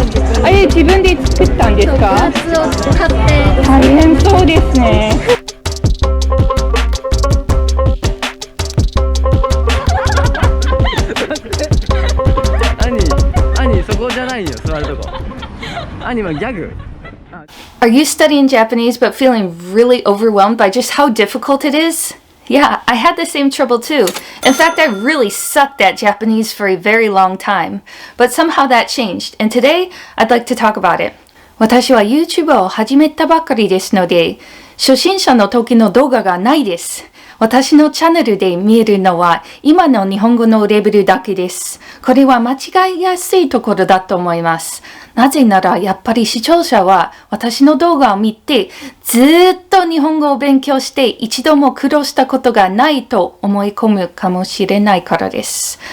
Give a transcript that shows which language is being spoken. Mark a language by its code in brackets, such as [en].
[ja] 自分で作ったんですか？グラスを買って。大変そうですね。兄、そこじゃないよ、座るとこ。兄はギャグ。 [en] Are you studying Japanese but feeling really overwhelmed by just how difficult it is? Yeah, I had the same trouble too. In fact, I really sucked at Japanese for a very long time. But somehow that changed, and today I'd like to talk about it. [ja] 私は YouTube を始めたばかりですので、初心者の時の動画がないです。私のチャンネルで見えるのは今の日本語のレベルだけです。これは間違いやすいところだと思います。なぜならやっぱり視聴者は私の動画を見てずっと日本語を勉強して一度も苦労したことがないと思い込むかもしれないからです。